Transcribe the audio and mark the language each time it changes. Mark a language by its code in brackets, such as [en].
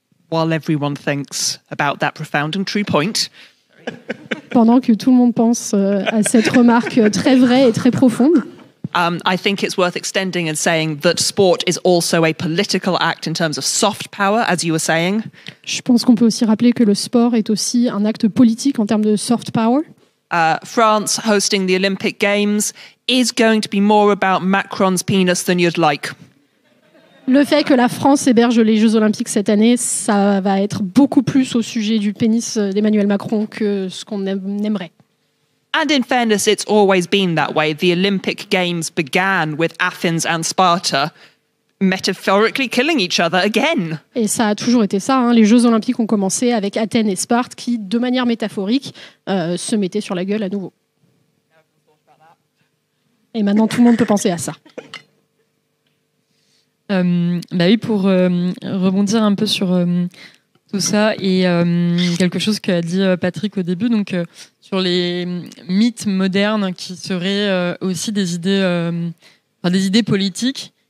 [en] While everyone thinks about that profound and true point. [fr] Pendant que tout le monde pense à cette remarque très vraie et très profonde. [en] I think it's worth extending and saying that sport is also a political act in terms of soft power, as you were saying. [fr] Je pense qu'on peut aussi rappeler que le sport est aussi un acte politique en termes de soft power. [en] France hosting the Olympic Games is going to be more about Macron's penis than you'd like. [fr] Le fait que la France héberge les Jeux Olympiques cette année, ça va être beaucoup plus au sujet du pénis d'Emmanuel Macron que ce qu'on aimerait. [en] And in fairness, it's always been that way. The Olympic Games began with Athens and Sparta metaphorically killing each other again. [fr] Et ça a toujours été ça, hein. Les Jeux Olympiques ont commencé avec Athènes et Sparte qui, de manière métaphorique, se mettaient sur la gueule à nouveau. Et maintenant, tout le monde peut penser à ça. Oui, pour rebondir un peu sur tout ça et quelque chose qu'a dit Patrick au début, donc sur les mythes modernes qui seraient aussi des idées politiques.